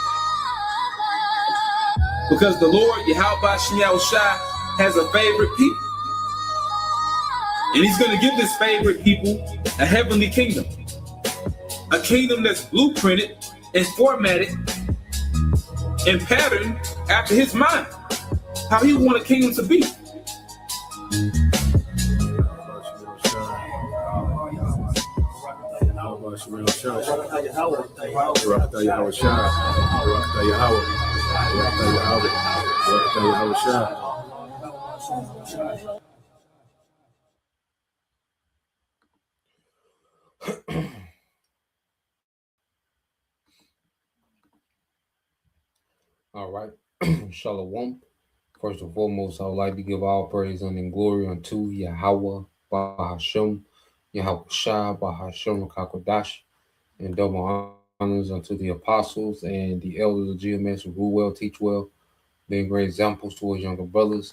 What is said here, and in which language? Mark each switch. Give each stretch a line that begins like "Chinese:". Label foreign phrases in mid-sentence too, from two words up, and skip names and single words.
English: Because the Lord, Yahweh Shai, has a favorite people. And he's going to give this favorite people a heavenly kingdom. A kingdom that's blueprinted and formatted and patterned after his mind. How he want a kingdom to be. Barakatah Yahweh Shah, Barakatah Yahweh, Barakatah Yahweh, Barakatah Yahweh Shah. All right. Shalom. First and foremost, I would like to give all praise and glory unto Yahweh, Bahashem, Yahweh Shah, Bahashem, Kakodash, and double honors unto the apostles and the elders of GMS who rule well, teach well, being great examples towards younger brothers.